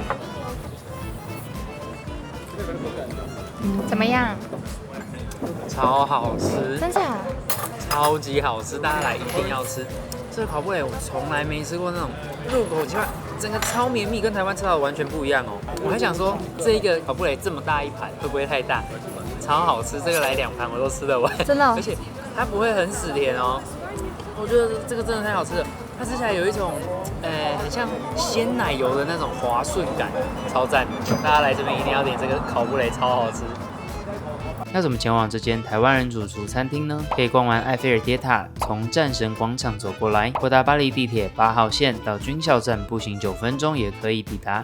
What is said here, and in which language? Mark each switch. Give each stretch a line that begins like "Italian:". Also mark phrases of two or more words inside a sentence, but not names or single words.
Chinese: 怎麼樣？超好吃，真的？超級好吃，大家來一定要吃。這個烤布雷我從來沒吃過那種入口即化，整個超綿密，跟台灣吃到的完全不一樣哦。我還想說，這一個烤布雷這麼大一盤，會不會太大？超好吃，這個來2盤我都吃得完，真的哦。而且它不會很死甜哦。我覺得這個真的太好吃了，它吃起來有一種，很像鮮奶油的那種滑順感，超讚！大家來這邊一定要點這個烤布雷，超好吃。要怎麼前往這間台灣人主廚餐廳呢？可以逛完埃菲爾鐵塔，從戰神廣場走過來，或搭巴黎地鐵8號線到軍校站，步行9分鐘也可以抵達。